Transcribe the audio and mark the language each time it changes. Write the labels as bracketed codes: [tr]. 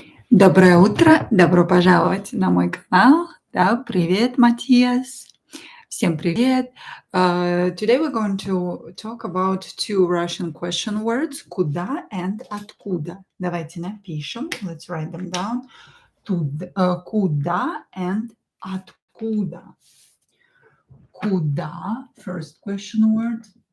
[ru] Доброе утро, добро пожаловать на мой канал. Да, привет, Матиас. Всем привет. [en] Today we're going to talk about two Russian question words, куда and откуда. [ru] Давайте напишем. [en] Let's write them down. [ru] Куда and откуда. [en] Куда, first question word.